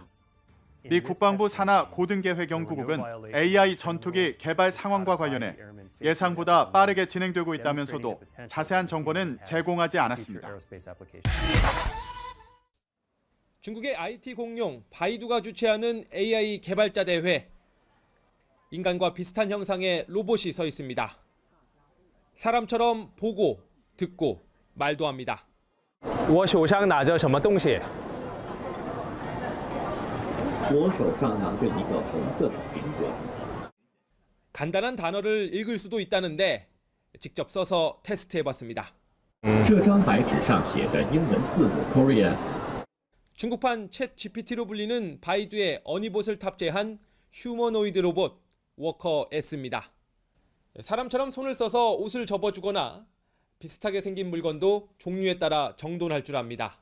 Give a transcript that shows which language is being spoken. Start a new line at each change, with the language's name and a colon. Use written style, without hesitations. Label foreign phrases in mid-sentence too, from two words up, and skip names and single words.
Korean: 미 국방부 산하 고등계획연구국은 AI 전투기 개발 상황과 관련해 예상보다 빠르게 진행되고 있다면서도 자세한 정보는 제공하지 않았습니다. 중국의 IT 공룡 바이두가 주최하는 AI 개발자 대회. 인간과 비슷한 형상의 로봇이 서 있습니다. 사람처럼 보고, 듣고, 말도 합니다.
Chinese: 我手上拿着什么东西? 我手上拿着一个红色的苹果。
Korean: 간단한 단어를 읽을 수도 있다는데 직접 써서 테스트해봤습니다.
Chinese: 这张白纸上写的英文字母 Korean。
Korean: 중국판 챗 GPT로 불리는 바이두의 어니봇을 탑재한 휴머노이드 로봇 워커 S입니다. 사람처럼 손을 써서 옷을 접어주거나 비슷하게 생긴 물건도 종류에 따라 정돈할 줄 압니다.